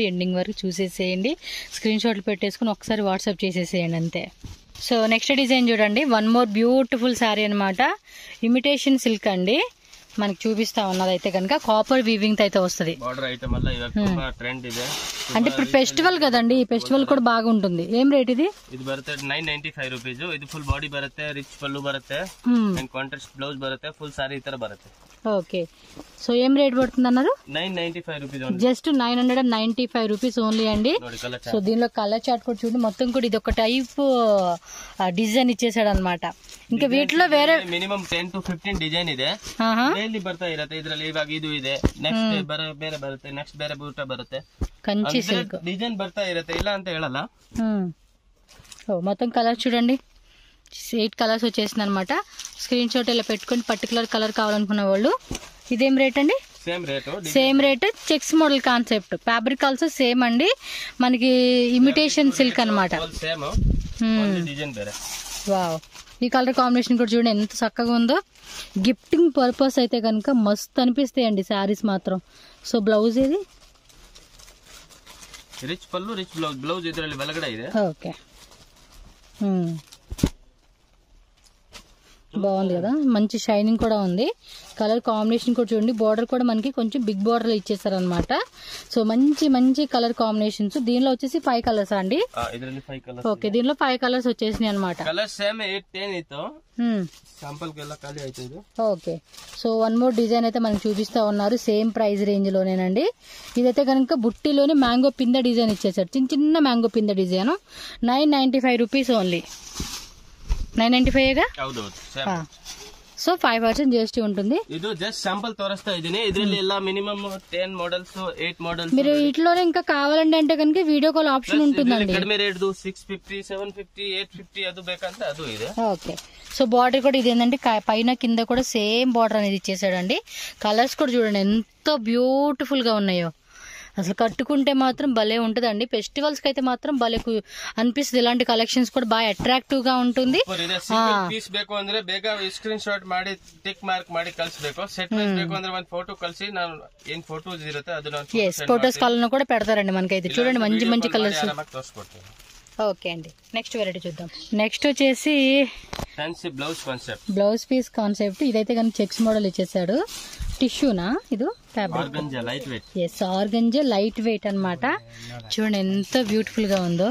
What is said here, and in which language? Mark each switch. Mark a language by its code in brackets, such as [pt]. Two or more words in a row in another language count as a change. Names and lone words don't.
[te] ఎండింగ్ వరకు చూసేసేయండి, [en] screen shots [te] పెట్టేసుకుని ఒకసారి వాట్సాప్ చేసేసేయండి అంతే. సో [en] next design [te] చూడండి, [en] one more beautiful saree [te] అనమాట. [en] imitation silk [te] అండి మనకి చూపిస్తా ఉన్నది. అయితే కనుక [en] copper weaving [te] అయితే వస్తుంది. అంటే ఇప్పుడు ఫెస్టివల్ కదండి, ఈ ఫెస్టివల్ కూడా బాగుంటుంది. ఏం రేట్ ఇది? [kn] ಇದು ಬರುತ್ತೆ 995 ರೂಪೀಸ್. ಇದು [en] full body [kn] ಬರುತ್ತೆ, ರಿಚ್ ಪಲ್ಲು ಬರುತ್ತೆ, [en] and contrast blouse [kn] ಬರುತ್ತೆ, [en] full saree [kn] ಈ ತರ ಬರುತ್ತೆ. [te] ఓకే, సో ఏం రేట్ పడుతుంది అన్నారు? 995 రూపీస్. [en] just 995 rupees only [te] అండి. సో దీనిలో [en] colour chart [te] కూడా చూడండి, మొత్తం కూడా ఇది ఒక [en] type design [te] ఇచ్చేసాడు అనమాట. ఇంకా వీటిలో వేరే [en] minimum 10 to 15 design [kn] ಇದೆ, ಡೈಲಿ ಬರ್ತಾ ಇರುತ್ತೆ. ಇದರಲ್ಲಿ ಇವಾಗ ಇದು ಇದೆ, ನೆಕ್ಸ್ಟ್ ಬೇರೆ ಬರುತ್ತೆ, ನೆಕ್ಸ್ಟ್ ಬೇರೆ ಬೂಟ ಬರುತ್ತೆ, కంచి సిల్క్ ಡಿಸೈನ್ ಬರ್ತಾ ಇರುತ್ತೆ, ಇಲ್ಲ ಅಂತ ಹೇಳಲ್ಲ. [te] మొత్తం కలర్ చూడండి, 8 కలర్స్ వచ్చేసింది అనమాట. [en] screen shot [te] ఇలా పెట్టుకుని [en] particular colour [te] కావాలనుకున్న వాళ్ళు. ఇదేం రేట్ అండి? [en] same rate. checks model concept, fabric also same [te] అండి. మనకి [en] imitation silk [te] అనమాట. వావ్, ఈ [en] colour combination [te] కూడా చూడండి ఎంత చక్కగా ఉందో. [en] gifting purpose [te] అయితే కనుక మస్తు అనిపిస్తాయండి శారీస్ మాత్రం. సో బ్లౌజ్ ఇది [kn] ರಿಚ್ ಪಲ್ಲು, [en] rich blouse [kn] ಇದರಲ್ಲಿ ಒಳಗಡೆ ಇದೆ. [te] ఓకే, బాగుంది కదా, మంచి షైనింగ్ కూడా ఉంది. [en] colour combination [te] కూడా చూడండి, బార్డర్ కూడా మనకి కొంచెం [en] big border [te] ఇచ్చేసారు అనమాట. సో మంచి [en] colour combinations. [te] దీనిలో వచ్చేసి 5 కలర్స్ అండి. ఓకే, దీనిలో 5 కలర్స్ వచ్చేసినాయి అనమాట. ఓకే, సో [en] one more design [te] అయితే మనకి చూపిస్తా ఉన్నారు, [en] same price range [te] లోనేనండి. ఇదైతే కనుక బుట్టిలోనే మ్యాంగో పింద డిజైన్ ఇచ్చేసారు, చిన్న మ్యాంగో పింద డిజైన్. 995 [en] rupees only. [te] 995గా. సో 5% జిఎస్టీ ఉంటుంది. [kn] ಇದು [en] just sample [kn] ತೋರಿಸ್ತಾ ಇದೀನಿ. ಇದರಲ್ಲಿ ಎಲ್ಲ ಮಿನಿಮಮ್ 10 మోడల్స్, 8 మోడల్స్. [te] మీరు వీటిలోనే ఇంకా కావాలండి అంటే కనుక [en] video call option [te] ఉంటుందండి. [kn] ಕಡಿಮೆ ರೇಟ್ 650, 750, 850 ಅದು ಬೇಕಂತ ಅದು ಇದೆ. [te] ఓకే, సో బార్డర్ కూడా ఇది ఏంటంటే పైన కింద కూడా [en] same border [te] అనేది ఇచ్చేసాడండి. కలర్స్ కూడా చూడండి ఎంత బ్యూటిఫుల్ గా ఉన్నాయో. అసలు కట్టుకుంటే మాత్రం భలే ఉంటుందండి. ఫెస్టివల్స్ కి అయితే మాత్రం భలే అనిపిస్తుంది. ఇలాంటి కలెక్షన్స్ కూడా బాగా అట్రాక్టివ్ గా ఉంటుంది. [kn] ಪೀಸ್ ಬೇಕು ಅಂದ್ರೆ ಬೇಗ [en] screen shot [kn] ಮಾಡಿ [en] tick mark [kn] ಮಾಡಿ ಕಳಿಸಬೇಕು. [en] set wise [kn] ಬೇಕು ಅಂದ್ರೆ ಒಂದು ಫೋಟೋ ಕಳಿಸಿ, ನಾನು ಏನ್ ಫೋಟೋಸ್ ಇರುತ್ತೆ ಅದನ್ನ [te] ఫోటోస్ కాలను కూడా పెడతారండి మనకైతే. చూడండి మంచి కలర్స్. ఓకే అండి, [en] next variety [te] చూద్దాం. నెక్స్ట్ వచ్చేసి [en] fancy blouse concept, blouse piece concept. [te] ఇదైతే కానీ [en] checks model [te] ఇచ్చేసాడు. టిష్యూనా ఇది ఫ్యాబ్రిక్? [en] organza light weight [te] అనమాట. చూడండి ఎంత బ్యూటిఫుల్ గా ఉందో.